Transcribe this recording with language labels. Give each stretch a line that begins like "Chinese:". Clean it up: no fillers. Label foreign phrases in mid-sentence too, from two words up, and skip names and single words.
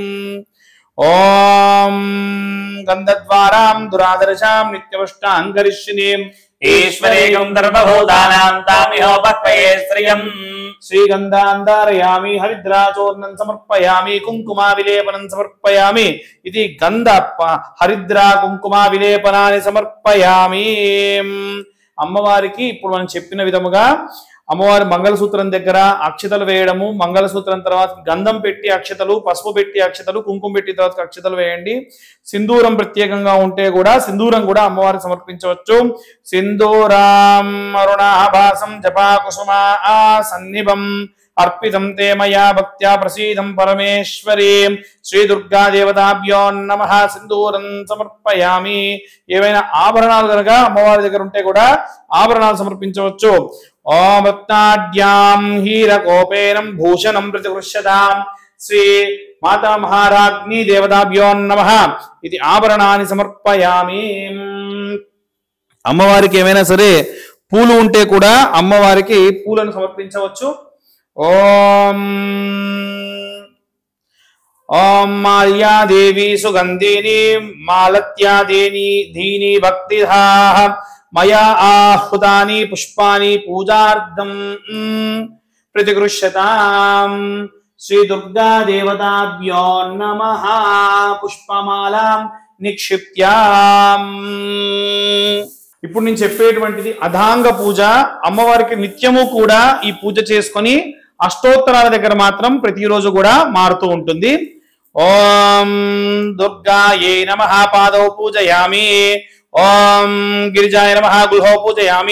Sanskrit: ओम गंधद्वारां दुरादर्शां नित्यपुष्टां करिष्यिनीं ईश्वरेयं सर्वभूतानां तामिहोपक्वये श्रियम् श्रीगंधांधारयामि। हरिद्राचूर्णं समर्पयामि। कुंकुमा विलेपनं समर्पयामि। इति गंध हरिद्रा कुंकुमा विलेपनानि समर्पयामि।
Telugu: అమ్మవారికి ఇప్పుడు మనం చెప్పిన విధముగా అమ్మవారి మంగళసూత్రం దగ్గర అక్షతలు వేయడము, మంగళసూత్రం తర్వాత గంధం పెట్టి అక్షతలు, పసుపు పెట్టి అక్షతలు, కుంకుమ పెట్టి తర్వాత అక్షతలు వేయండి. సింధూరం ప్రత్యేకంగా ఉంటే కూడా సింధూరం కూడా అమ్మవారికి సమర్పించవచ్చు.
Sanskrit: సింధూరాం అరుణాభాసం జపా కుసుమా సన్నిభం अर्पितं ते मया भक्त्या प्रसीदं परमेश्वरी श्री दुर्गा देवताभ्यो नमः। सिंदूरं समर्पयामि।
Telugu: ఏవైనా ఆభరణాలు గనుక అమ్మవారి దగ్గర ఉంటే కూడా ఆభరణాలు సమర్పించవచ్చు.
Sanskrit: ఓం రత్నాఢ్యాం హీరకోపేనం భూషణం ప్రతిగృహ్యతాం శ్రీ మాతా మహారాజ్ఞి దేవతాభ్యో నమః.
Telugu: ఇది ఆభరణాన్ని సమర్పయామి. అమ్మవారికి ఏమైనా సరే పూలు ఉంటే కూడా అమ్మవారికి పూలను సమర్పించవచ్చు.
Sanskrit: ओम ओम माल्या देवी सुगंधिनी मालत्यादीनी धीनी भक्तिधाः मया आहुतानि पुष्पानि पूजार्थं प्रतिगृह्यतां श्री दुर्गा देवताभ्यो नमः। पुष्पमालां निक्षिप्याम्।
Telugu: ఇప్పుడు నేను చెప్పేటువంటిది అధాంగ పూజ. అమ్మవారికి నిత్యము కూడా ఈ పూజ చేసుకొని అష్టోత్తరాల దగ్గర మాత్రం ప్రతిరోజు కూడా మారుతూ ఉంటుంది.
Sanskrit: ఓం దుర్గాయై నమః పాదౌ పూజయామి. ఓం గిరిజాయ నమః గుహౌ పూజయామి.